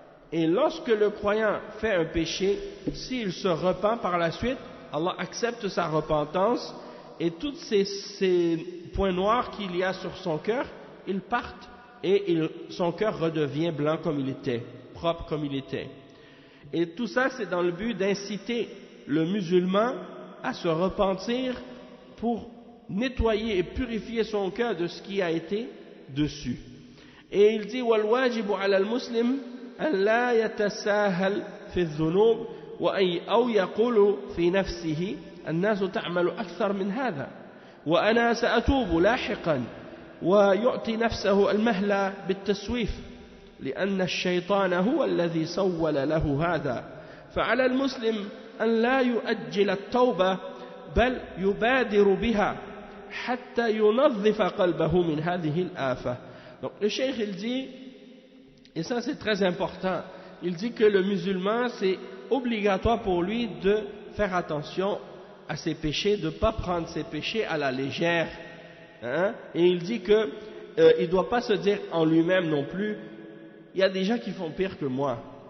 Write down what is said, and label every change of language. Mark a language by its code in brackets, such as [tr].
[fr] Et lorsque le croyant fait un péché, s'il se repent par la suite, Allah accepte sa repentance et tous ces points noirs qu'il y a sur son cœur, ils partent et son cœur redevient blanc comme il était, propre comme il était. Et tout ça, c'est dans le but d'inciter le musulman à se repentir pour nettoyer et purifier son cœur de ce qui a été dessus. Et il dit [ar] وَالْوَاجِبُ عَلَى الْمُسْلِمِ أَنْ لَا يَتَسَاهَلْ فِي الذُّنُوبِ أو يقول في نفسه الناس تعمل أكثر من هذا وأنا سأتوب لاحقا ويعطي نفسه المهلة بالتسويف لأن الشيطان هو الذي سول له هذا فعلى المسلم أن لا يؤجل التوبة بل يبادر بها حتى ينظف قلبه من هذه الآفة. [fr] Donc le cheikh il dit, et ça c'est très important, il dit que le musulman c'est obligatoire pour lui de faire attention à ses péchés, de ne pas prendre ses péchés à la légère. Hein? Et il dit que il ne doit pas se dire en lui-même non plus, il y a des gens qui font pire que moi.